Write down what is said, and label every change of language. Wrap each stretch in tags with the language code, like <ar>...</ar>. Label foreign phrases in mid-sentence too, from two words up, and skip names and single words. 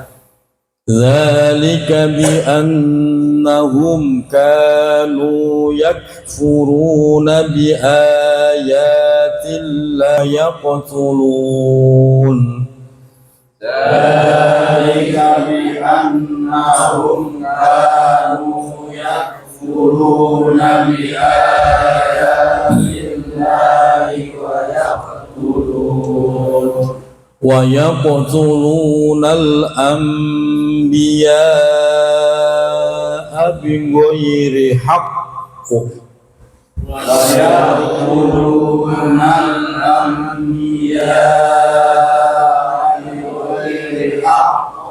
<ar>ذلك بأنهم كانوا يكفرون بآيات الله يقتلون. ذلك بأنهم كانوا يكفرون بآيات الله و يقتلون ويقتلون الأنبياء بغير حق ويقتلون الأنبياء بغير حق</ar>